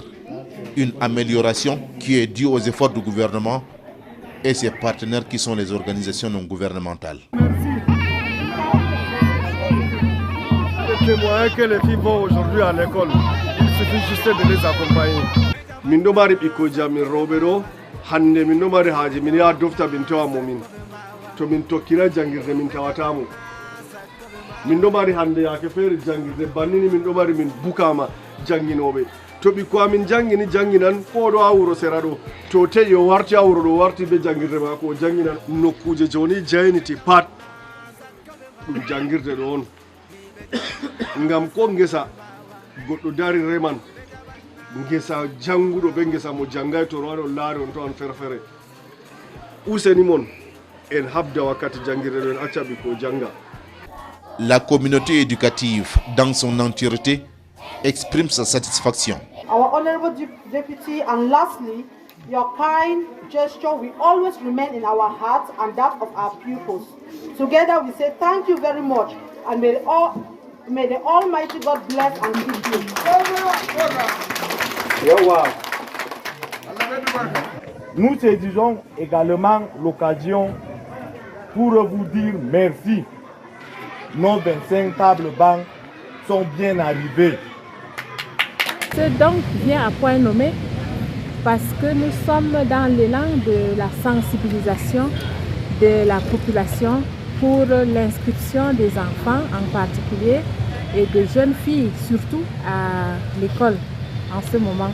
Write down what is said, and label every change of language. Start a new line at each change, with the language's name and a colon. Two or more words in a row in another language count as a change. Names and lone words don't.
French: Une amélioration qui est due aux efforts du gouvernement et ses partenaires qui sont les organisations non gouvernementales. Les moyens que les filles vont aujourd'hui à l'école, il suffit juste de les accompagner.
Fula: Min ɗo mari ɓikkoji amin rewɓe ɗo hande min ɗo mari haaji min yaha dofta min tawamo min to min tokkira jangirde min tawatamo min ɗo mari hande yaake feere jangirde bannini min ɗo mari min bukama janginoɓe to ɓikko amin jangini janginan ko ɗo ha wuro sera ɗo to teƴi o warti ha wuro ɗo warti be jangirde mako o janginan nokkuje joni jayniti pat ɗum jangirde ɗo on ngam ko ngesa goɗɗo dari reman ngesa janguɗo ɓe ngesa mo jangay to waɗo laari on to an ferfere useni mon en habda wakkati jangirde ɗo en acca ɓikko janga.
French: La communauté éducative dans son entièreté exprime sa satisfaction.
English: Our honorable deputy, and lastly, your kind gesture will always remain in our hearts and that of our pupils. Together we say thank you very much and may the Almighty God bless and keep you.
French: Nous saisissons également l'occasion pour vous dire merci. Nos 25 tables bancs sont bien arrivées. Ce don vient à point nommé parce que nous sommes dans l'élan de la sensibilisation de la population pour l'inscription des enfants en particulier et de jeunes filles surtout à l'école en ce moment.